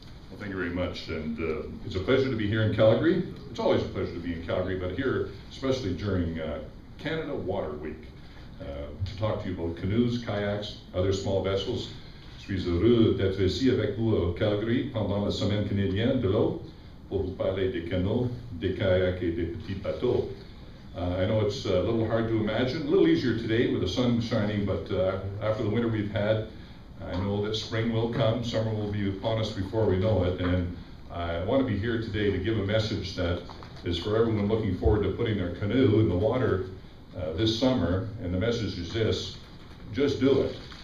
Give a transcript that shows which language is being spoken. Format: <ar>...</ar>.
<en>Well, thank you very much, and it's a pleasure to be here in Calgary. It's always a pleasure to be in Calgary, but here, especially during Canada Water Week, to talk to you about canoes, kayaks, other small vessels.</en> <fr>Je suis heureux d'être ici avec vous à Calgary pendant la semaine canadienne de l'eau pour vous parler des canots, des kayaks et des petits bateaux.</fr> <en>I know it's a little hard to imagine, a little easier today with the sun shining, but after the winter we've had, I know that spring will come, summer will be upon us before we know it, and I want to be here today to give a message that is for everyone looking forward to putting their canoe in the water this summer, and the message is this: just do it.</en>